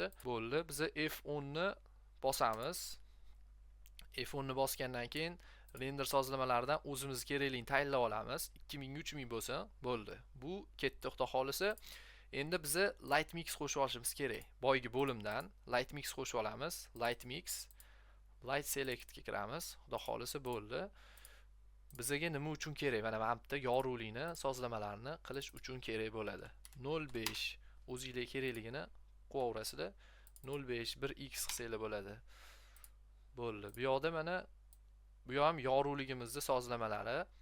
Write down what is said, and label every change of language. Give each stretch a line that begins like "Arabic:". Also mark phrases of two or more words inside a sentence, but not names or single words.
Uzbek: Bo'ldi, biz F10 ni bosamiz. F10 ni bosgandan keyin render sozlamalaridan o'zimiz kerakligini tayinlab olamiz. 2000 3000 bo'lsa, bo'ldi. Bu ketdi, xudo xolisa. Endi biz
English: light mix
Uzbek: qo'shib olishimiz kerak. Boygi bo'limdan
English: light mix
Uzbek: qo'shib olamiz.
English: Light mix, light select
Uzbek: ga kiramiz. Xudo xolisa, bo'ldi. Bizga nima uchun kerak? Mana bu yerda yorug'likni, sozlamalarni qilish uchun kerak bo'ladi. 0.5 o'zingizga kerakligini qo'yaverasizlar. 0.5 1x qilsanglar bo'ladi. Bo'ldi. Bu yoqda mana bu ham yorug'ligimizning sozlamalari.